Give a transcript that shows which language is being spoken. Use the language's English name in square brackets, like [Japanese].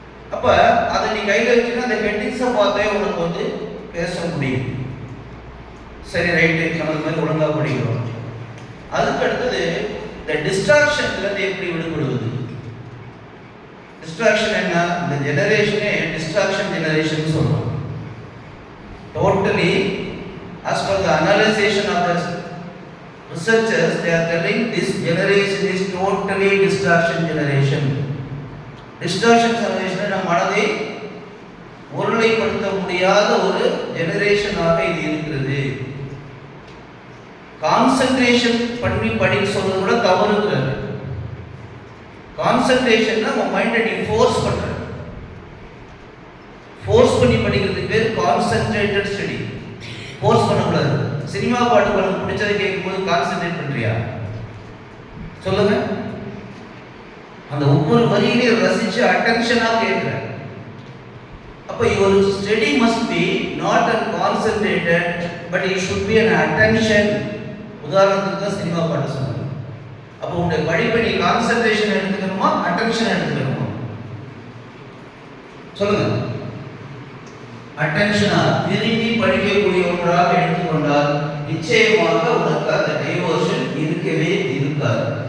[Tamil] அப்போ அதை நீ கையில் வச்சுன்னா அந்த ஹெட்டிங்ஸை பார்த்தே உனக்கு வந்து பேச முடியும். சரி, ரைட்டு, நம்ம மாதிரி ஒழுங்காக படிக்கிறோம். அதுக்கு அடுத்தது இந்த டிஸ்ட்ராக்ஷன்லேருந்து எப்படி விடுபடுவது. டிஸ்ட்ராக்ஷன் என்ன? இந்த ஜெனரேஷனே டிஸ்ட்ராக்ஷன் ஜெனரேஷன் சொல்றோம். [English] Totally, as per the analysis of the researchers, they are telling this generation is totally distraction generation. Distraction generation [Tamil] நம் மனதை ஒருநிலைப்படுத்த முடியாத ஒரு ஜெனரேஷனாக இது இருக்கிறது. கான்சென்ட்ரேஷன் பண்ணி படிக்க சொல்றது கூட தவறுங்கிறாரு. கான்சென்ட்ரேஷன்னா உன் மைண்டை நீ ஃபோர்ஸ் பண்ற. ஃபோர்ஸ் பண்ணி படிக்கிறதுக்கு பேர் கான்சென்ட்ரேட்டட் ஸ்டடி. ஃபோர்ஸ் பண்ணக்கூடாது. சினிமா பாட்டு உனக்கு பிடிச்சதை கேட்கும்போது கான்சென்ட்ரேட் பண்றியா? சொல்லுங்க. அந்த ஒவ்வொரு வரியிலையும் ரசிச்சு அட்டென்ஷனாக கேட்குற. [English] அப்போ your study must be not an concentrated but it should be an attention. [Tamil] உதாரணத்துக்கு தான் சினிமா பாட்டு சொன்னாங்க. அப்போ உங்களுடைய படிப்பை நீ கான்சென்ட்ரேஷன் எடுத்துக்கணுமா அட்டென்ஷன் எடுத்துக்கணுமா? சொல்லுங்க. அட்டென்ஷனா விரும்பி படிக்கக்கூடிய ஒன்றாக எடுத்துக்கொண்டால் நிச்சயமாக உனக்கு அந்த டைவர்ஷன் இருக்கவே இருக்காது.